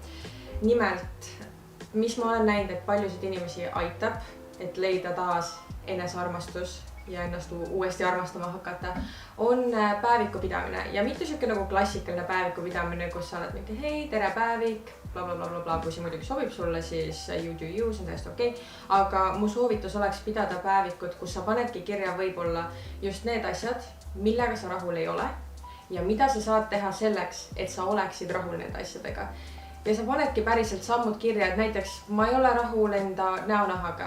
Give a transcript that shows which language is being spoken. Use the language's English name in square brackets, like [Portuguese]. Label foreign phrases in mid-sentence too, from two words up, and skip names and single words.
[Estonian] Nimelt, mis ma olen näinud, et paljusid inimesi aitab, et leida taas enesearmastus ja ennast uuesti armastama hakata, on päeviku pidamine. Ja mitte siuke nagu klassikaline päeviku pidamine, kus sa oled mingi hei, tere päevik, blablabla, kui see muidugi sobib sulle, siis [English] you do you, [Estonian] see on täiesti okei. Aga mu soovitus oleks pidada päevikut, kus sa panedki kirja võib-olla just need asjad, millega sa rahul ei ole ja mida sa saad teha selleks, et sa oleksid rahul nende asjadega. Ja sa panedki päriselt sammud kirja, et näiteks ma ei ole rahul enda näonahaga.